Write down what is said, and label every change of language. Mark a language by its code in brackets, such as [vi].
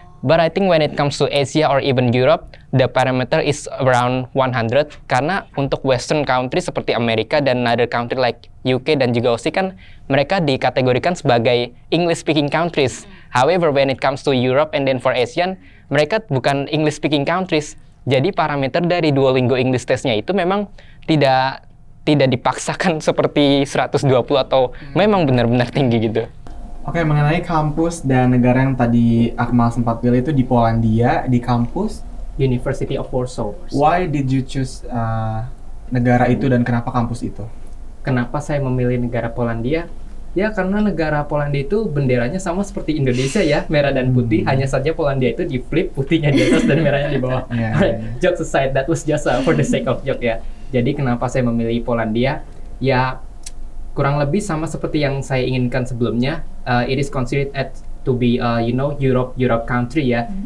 [en] But I think when it comes to Asia or even Europe, the parameter is around 100. [id] Karena untuk Western country seperti Amerika dan [en] another country like UK [id] dan juga Aussie kan mereka dikategorikan sebagai English speaking countries. [en] However, when it comes to Europe and then for Asian, [id] mereka bukan [en] English speaking countries. [id] Jadi parameter dari Duolingo English Test-nya itu memang tidak dipaksakan seperti 120 atau memang benar-benar tinggi gitu. Oke, mengenai kampus dan negara yang tadi Akmal sempat pilih itu di Polandia, di kampus [en] University of Warsaw. Why did you choose [id] negara itu dan kenapa kampus itu? Kenapa saya memilih negara Polandia? Ya karena negara Polandia itu benderanya sama seperti Indonesia ya, merah dan putih. Hanya saja Polandia itu di flip, putihnya di atas dan merahnya di bawah. [en] Jokes aside, that was just for the sake of joke ya. [id] Jadi kenapa saya memilih Polandia? Ya kurang lebih sama seperti yang saya inginkan sebelumnya. [en] It is considered to be Europe country ya.